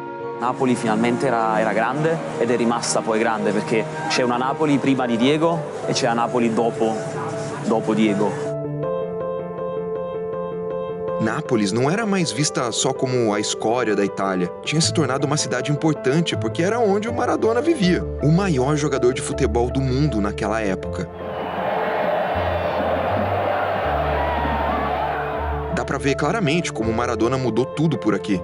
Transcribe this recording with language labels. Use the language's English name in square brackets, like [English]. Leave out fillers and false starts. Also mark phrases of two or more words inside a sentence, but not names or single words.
[Italian] Napoli finalmente era grande ed è rimasta poi grande perché c'è una Napoli prima di Diego e c'è una Napoli dopo Diego. [Portuguese] Nápoles não era mais vista só como a escória da Itália. Tinha se tornado uma cidade importante porque era onde o Maradona vivia, o maior jogador de futebol do mundo naquela época. Dá pra ver claramente como o Maradona mudou tudo por aqui.